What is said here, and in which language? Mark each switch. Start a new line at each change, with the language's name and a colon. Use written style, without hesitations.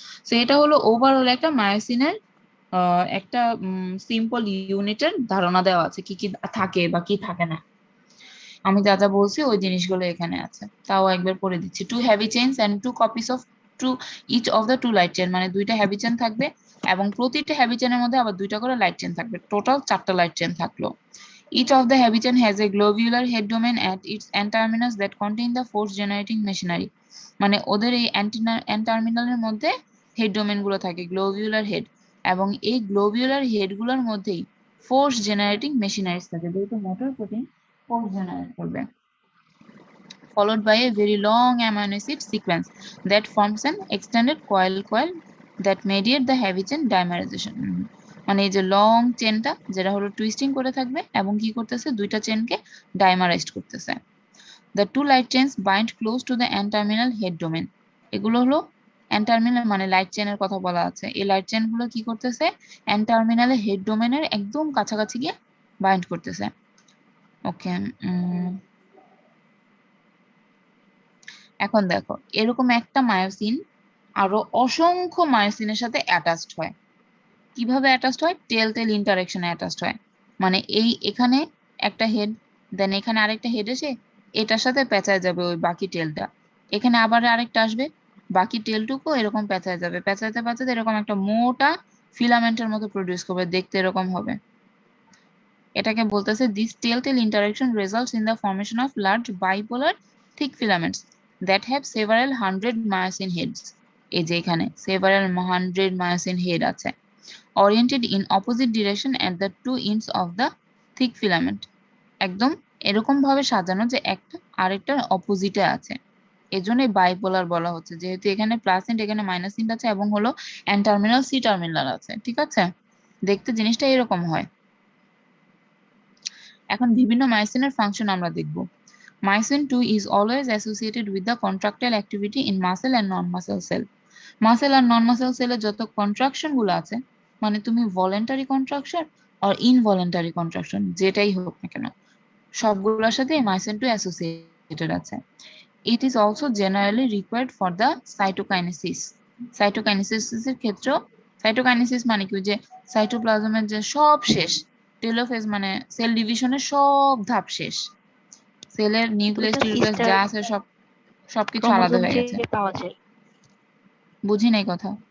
Bangla: তো এটা হলো ওভারঅল একটা মায়োসিনের একটা সিম্পল ইউনিটের ধারণা দেওয়া আছে, কি কি থাকে বা কি থাকে না। আমি যা যা বলছি ওই জিনিসগুলো এখানে আছে, তাও একবার পড়ে দিচ্ছি। 2 heavy chains and 2 copies of each of the 2 light chain, মানে 2টা হেভি চেন থাকবে এবং প্রতিটা হেভি চেনের মধ্যে আবার 2টা করে লাইট চেন থাকবে, টোটাল 4টা লাইট চেন থাকলো।
English: Each of the heavy chain has a globular head domain at its end terminus that contain the force generating machinery, মানে ওদের এই end টার্মিনালের মধ্যে head domain গুলো থাকে, globular head, এবং এই গ্লোবিউলার হেড গুলোর মধ্যেই ফোর্স জেনারেটিং মেশিনারিজ থাকে, যেহেতু মোটর প্রোটিন force generate করবে, followed by a very long amino acid sequence that forms an extended coil that mediate the heavy chain dimerization.
Bangla: মানে এই যে লং চেনটা যেটা হলো টুইস্টিং করে থাকবে এবং কি করতেছে, দুইটা চেনকে ডাইমারাইজড করতেছে। The two light chains bind close to the N-terminal head domain. এগুলো হলো N-terminal মানে লাইট চেনের কথা বলা আছে, এই লাইট চেন গুলো কি করতেছে, N-terminal হেড ডোমেনের একদম কাছাকাছি গিয়ে বাইন্ড করতেছে। ওকে, এখন দেখো এরকম একটা মায়োসিন আরো অসংখ্য মায়োসিনের সাথে অ্যাটাচড হয়। কিভাবে অ্যাটাচড হয়, টেল ইন্টারেকশনে অ্যাটাচড হয়, মানে এই এখানে একটা হেড, দেন এখানে আরেকটা হেড এসে এটার সাথে পেঁচায় যাবে ওই বাকি টেলটা, এখানে আবার আরেকটা আসবে, বাকি টেলটুকু এরকম পেঁচায় যাবে, পেঁচাতে পেঁচাতে এরকম একটা মোটা ফিলামেন্টের মতো প্রডিউস করবে, দেখতে এরকম হবে।
English: এটাকে বলতেছে this tail interaction results in the formation of large bipolar thick filaments that have several hundred myosin heads. এই যে এখানে several hundred myosin head আছে, oriented in opposite direction at the two ends of the thick filament.
Bangla: একদম এরকম ভাবে সাজানো যে একটা আরেকটার অপোজিটে আছে, এজন্য বাইপোলার বলা হচ্ছে, যেহেতু এখানে প্লাস এন্ড এখানে মাইনাস এন্ড আছে এবং হলো এন টার্মিনাল সি টার্মিনাল আছে। ঠিক আছে, দেখতে জিনিসটা এরকম হয়। এখন বিভিন্ন মায়োসিনের ফাংশন আমরা দেখব।
English: Myosin 2 is always associated with the contractile activity in muscle and non-muscle cell.
Bangla: Muscle আর non-muscle cell-এ যত কন্ট্রাকশন গুলো আছে, মানে তুমি ভলেন্টারি কন্ট্রাকশন আর ইনভলেন্টারি কন্ট্রাকশন যেটাই হোক না কেন, সবগুলোর সাথে Myosin 2 associated আছে।
English: It is also generally required for the cytokinesis.
Bangla: Cytokinesis এর ক্ষেত্রেও, সাইটোকাইনেসিস মানে কি, যে সাইটোপ্লাজমের যে সব শেষ, টেলোফেজ মানে সেল ডিভিশনের সব ধাপ শেষ, সেলের নিউক্লিয়াস টিউক্লিয়াস যা আছে সবকিছু আলাদা হয়ে গেছে। পাওয়া যায়। বুঝি নাই কথা।